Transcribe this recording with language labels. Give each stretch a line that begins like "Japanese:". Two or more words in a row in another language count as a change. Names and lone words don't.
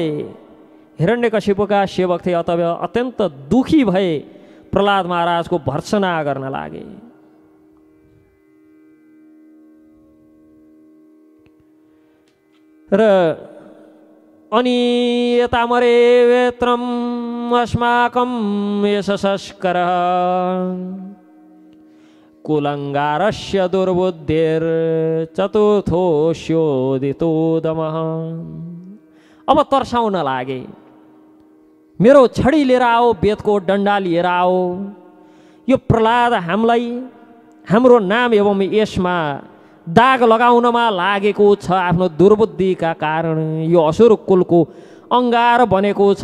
Nepali: हिरण्यकशिपुका सेवक थिए, अतः अत्यन्त दुखी भए प्रहलाद महाराजको भर्त्सना गर्न लागे। र अनि यता
Sanskrit: मरेत्रम अस्माकं यशस्करः कुलङ्गारस्य दुर्बुद्धिर चतुर्थोऽस्योदितो दमः।
Nepali: अब तर्साउन लागे, मेरो छडी लिएर आओ, वेदको डन्डा लिएर आओ। यो प्रहलाद हामीलाई हाम्रो नाम एवं यसमा दाग लगाउनमा लागेको छ। आफ्नो दुर्बुद्धिका कारण यो असुर कुलको अङ्गार बनेको छ।